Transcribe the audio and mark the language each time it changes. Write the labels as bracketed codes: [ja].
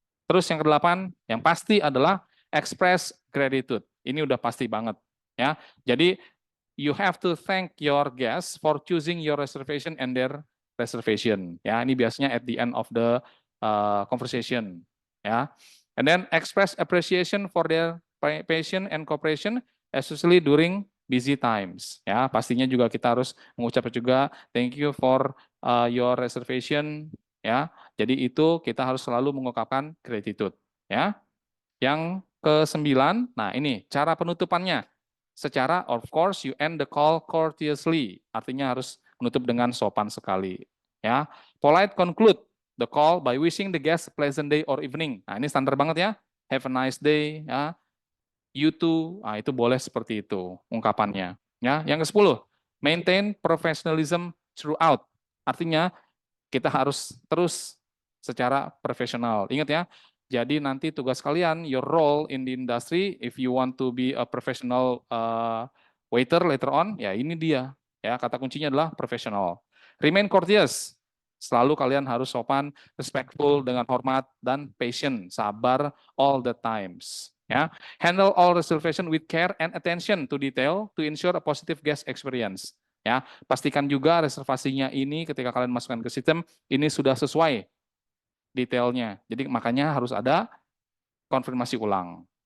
[id] Terus yang ke-8, yang pasti adalah express gratitude. Ini udah pasti banget, ya. [en] Jadi you have to thank your guests for choosing your reservation and their reservation. Ya, ini biasanya at the end of the conversation, ya. And then express appreciation for their patience and cooperation, especially during busy times. [id] Ya, pastinya juga kita harus mengucapkan juga thank you for your reservation. Ya, jadi itu kita harus selalu mengungkapkan gratitude. Ya, yang ke-9, nah ini cara penutupannya. [en] Secara, of course, you end the call courteously. [id] Artinya harus menutup dengan sopan sekali. [en] Ya, polite conclude the call by wishing the guest pleasant day or evening. [id] Nah, ini standar banget ya. Have a nice day. Ya, you too. Nah, itu boleh seperti itu ungkapannya. Ya, yang ke-10, maintain professionalism throughout. Artinya kita harus terus secara profesional. [en] Ingat ya, jadi nanti tugas kalian, your role in the industry, if you want to be a professional waiter later on, ya ini dia. [id] Ya, kata kuncinya adalah professional. Remain courteous. Selalu kalian harus sopan, respectful, dengan hormat, dan patient, sabar all the times. [en] Ya, handle all reservation with care and attention to detail to ensure a positive guest experience. [id] Ya, pastikan juga reservasinya ini ketika kalian masukkan ke sistem ini sudah sesuai detailnya. Jadi makanya harus ada konfirmasi ulang.